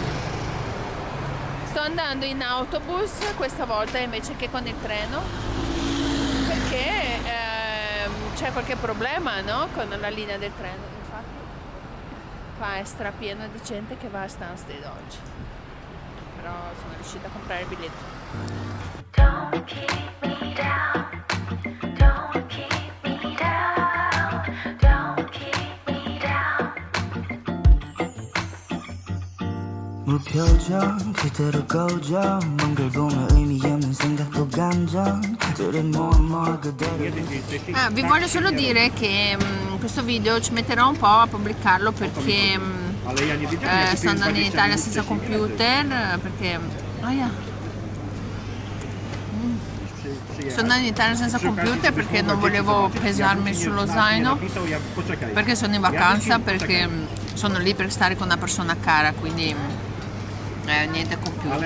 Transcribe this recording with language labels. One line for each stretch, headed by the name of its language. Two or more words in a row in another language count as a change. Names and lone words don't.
Italian: Sto andando in autobus questa volta invece che con il treno perché c'è qualche problema, no? Con la linea del treno. Infatti qua è strapieno di gente che va a Stansted oggi. Però sono riuscita a comprare il biglietto.
English: Don't keep me down. Don't keep me down. Don't keep me down.
Korean: 무표정 그대로 고정 뭔가 보면 의미 없는 생각도 감정 들은 뭐뭐 그대로
Italian: Vi voglio solo dire che questo video ci metterò un po' a pubblicarlo perché sto andando in Italia senza computer perché sto andando in Italia senza computer perché non volevo pesarmi sullo zaino, perché sono in vacanza, perché sono lì per stare con una persona cara, quindi niente computer.